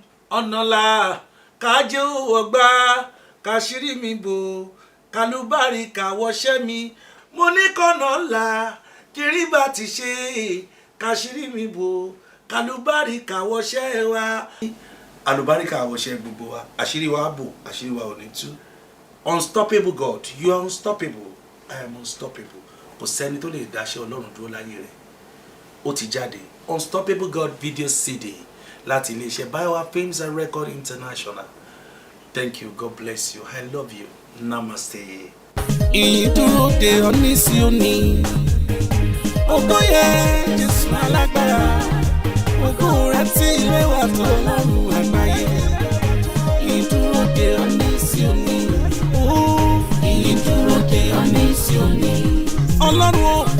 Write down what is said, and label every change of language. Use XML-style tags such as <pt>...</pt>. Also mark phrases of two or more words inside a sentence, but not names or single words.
<yo>Ọ̀nà là kájé ó wọ̀gbá, káṣírí mi bò, kálúbáríkà wọṣẹ́ mi. Mo ní kọ́nà là, kiri bá ti ṣe, káṣírí mi bò, kálúbáríkà wọṣẹ́ wa. Àlùbáríkà wọṣẹ́ gbogbo wa, àṣírí wa bò, àṣírí wa ò ní tú.</yo> <en>Unstoppable God, you are unstoppable, I am unstoppable.</en> <yo>Kò sẹ́ni tó lè dáṣẹ́ Ọlọ́run dúró láyé rẹ̀. Ó ti jáde, Unstoppable God Video C D láti iléeṣẹ́ Bayowa Films and Record International.</yo> <en>Thank you, God bless you, I love you, namaste.</en> <yo>Ìyìn dúró de ọ ní Síónì. Ògo yẹ Jésù alágbára. Ògo rẹ̀ tí ilé wa tó Ọlọ́run àgbáyé. Ìyìn dúró de ọ ní Síónì. Ó. Ìyìn dúró de ọ ní Síónì. Ọlọ́run o.</yo>